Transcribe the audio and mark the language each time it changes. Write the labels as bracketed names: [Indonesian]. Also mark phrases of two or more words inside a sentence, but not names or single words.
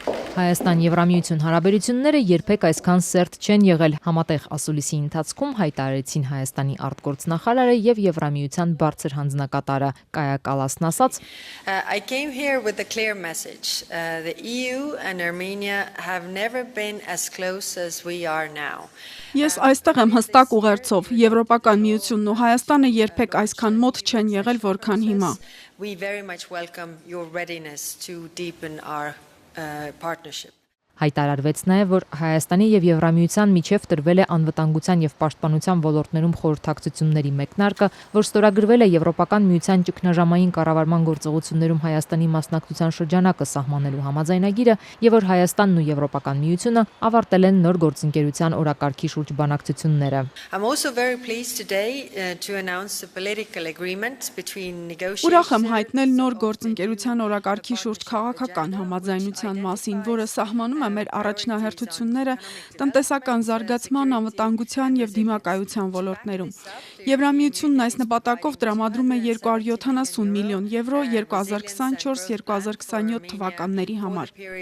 [Armenian] Հայաստան-Եվրամիություն հարաբերությունները երբեք այսքան սերտ չեն եղել, համատեղ ասուլիսի ընթացքում հայտարարեցին Հայաստանի արտգործնախարարը եւ Եվրամիության բարձր հանձնակատարը Կայա Կալասն ասաց. [English] I came here with a clear message. The EU and Armenia have never been as close as we are now. [Armenian] Ես այստեղ եմ հստակ ուղերձով. Եվրոպական միությունն ու Հայաստանը երբեք այսքան մոտ չեն եղել, որքան հիմա. [English] We very much welcome your readiness to deepen our partnership. [Armenian] Հայտարարվեց նաև, որ Հայաստանի եւ Եվրամիության միջև տրվել է անվտանգության եւ պաշտպանության ոլորտներում խորհրդակցությունների մեկնարկը, որ ստորագրվել է Եվրոպական միության ճգնաժամային կառավարման գործողություններում Հայաստանի մասնակցության շրջանակը սահմանելու համաձայնագիրը եւ որ Հայաստանն ու Եվրոպական միությունը ավարտել են նոր գործընկերության օրակարգի շուրջ բանակցությունները. [English] I'm also very pleased today to announce a political agreement between negotiators. [Armenian] Ուրախ եմ հայտնել նոր գործընկերության օրակարգի շուրջ քաղաքական համաձայնության մասին, որը սահմանում է մեր առաջնահերթությունները տնտեսական զարգացման, անվտանգության եւ դիմակայության ոլորտներում։ Եվրամիությունն այս նպատակով տրամադրում է 270 միլիոն եվրո 2024-2027 թվականների համար։